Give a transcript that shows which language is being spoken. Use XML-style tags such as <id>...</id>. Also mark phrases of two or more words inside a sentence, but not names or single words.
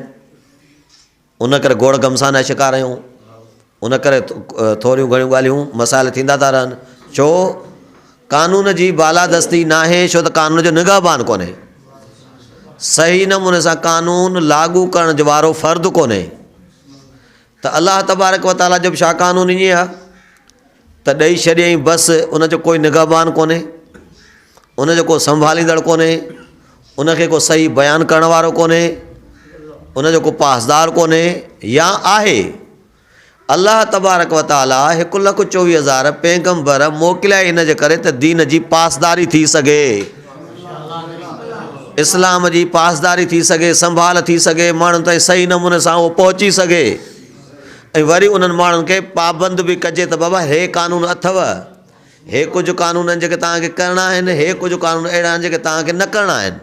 <sd>उन करे गोड़ गमसान जा शिकार आहियूं, उन करे थोरियूं घणियूं ॻाल्हियूं मसाइल थींदा था रहनि। छो? कानून जी बालादस्ती न आहे, छो त कानून जो निगहबान कोन्हे। सही नमूने सां कानून लागू करण जो वारो फ़र्दु कोन्हे। त</sd> <ar>الله تبارك وتعالى</ar> <sd>जो बि छा कानून ईअं आहे त ॾेई छॾियईं, बसि उनजो कोई निगहबान कोन्हे, उनजो को संभालींदड़ कोन्हे, उनखे को सही बयानु करण वारो कोन्हे, उनजो को पासदार कोन्हे, या आहे।</sd> <ar>الله تبارك وتعالى</ar> <sd>1,24,000 पैगंबर मोकिलिया इन जे करे त दीन जी पासदारी थी सघे, इस्लाम जी पासदारी थी सघे, संभाल थी सघे, माण्हुनि ताईं सही नमूने सां उहो पहुची सघे। ऐं वरी उन्हनि माण्हुनि खे पाबंद बि कजे त बाबा हे क़ानून अथव, हे कुझु क़ानून आहिनि जेके तव्हांखे करिणा आहिनि, हे कुझु क़ानून अहिड़ा आहिनि जेके तव्हांखे न करिणा आहिनि।</sd>